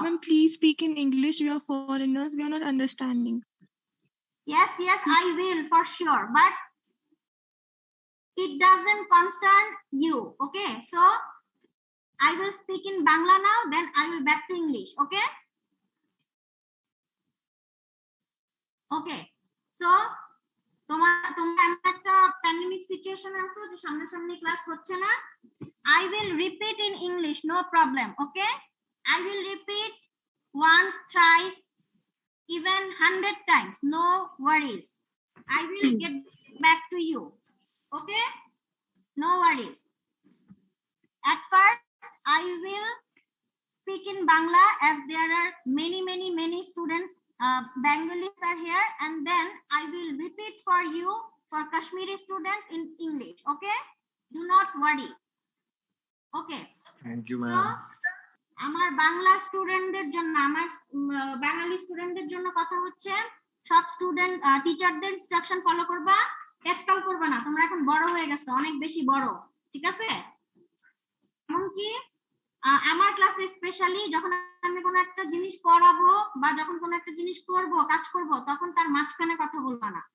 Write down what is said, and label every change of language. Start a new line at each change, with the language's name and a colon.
English: ma'am, please speak in English. We are foreigners. We are not understanding. Yes, I will for sure, but it doesn't concern you. Okay, so I will speak in Bangla now, then I will back to English. Okay. Okay, so
Bangla: তোমরা এমন একটা pandemic situation আছো যে সামনাসামনি class হচ্ছে না।
English: I will repeat in English, no problem. Okay, I will repeat once, thrice, even 100 times, no worries. I will get back to you. Okay, no worries. At first I will speak in Bangla as there are many students, Bengalis are here, and then I will repeat for you for Kashmiri students in English. Okay, do not worry. Okay, Thank you, so ma'am.
Bangla: আমার বাংলা স্টুডেন্টদের জন্য, আমার বাঙালি স্টুডেন্টদের জন্য কথা হচ্ছে, সব student টিচারদের ইনস্ট্রাকশন ফলো করবা, ক্যাচকাল করবা না। তোমরা এখন বড় হয়ে গেছো, অনেক বেশি বড়, ঠিক আছে? এমনকি আমার ক্লাসে স্পেশালি যখন আমি কোনো একটা জিনিস পড়াবো বা যখন কোনো একটা জিনিস করব, কাজ করব, তখন তার মাঝখানে কথা বলবা না।